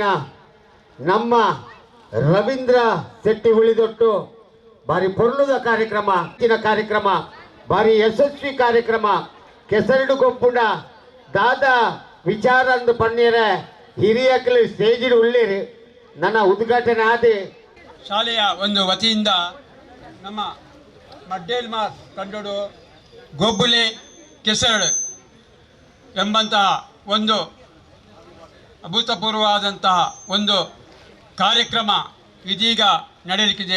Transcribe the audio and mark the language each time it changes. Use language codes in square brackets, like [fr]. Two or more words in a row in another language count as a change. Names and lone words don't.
[tcy] ನಮ್ಮ ರವೀಂದ್ರ ಶೆಟ್ಟಿ ಉಳಿದೊಟ್ಟು ಬಾರಿ ಪೊರ್ಲುದ ಕಾರ್ಯಕ್ರಮ ಬಾರಿ ಯಶಸ್ವಿ ಕಾರ್ಯಕ್ರಮ ಕೆಸರಡು ಕೊಪ್ಪುಂಡ ದಾದ ವಿಚಾರ ಅಂದು ಪನ್ನೀರ ಹಿರಿಯಕಲು ಸ್ಟೇಜಿಡ್ ಉಳ್ಳೇರಿ ನನ್ನ ಉದ್ಘಾಟನೆ ಆದಿ [kn] ಶಾಲೆಯ ಒಂದು ವತಿಯಿಂದ ನಮ್ಮ ಮಡ್ಡೇಲ್ ಮಾಸ್ ಕಂಡೋಡು ಗೊಬ್ಬುಲೆ ಕೆಸರಡು ಎಂಬಂತಹ ಒಂದು ಅಭೂತಪೂರ್ವವಾದಂತಹ ಒಂದು ಕಾರ್ಯಕ್ರಮ ಇದೀಗ ನಡೆಯಲಿಕ್ಕಿದೆ.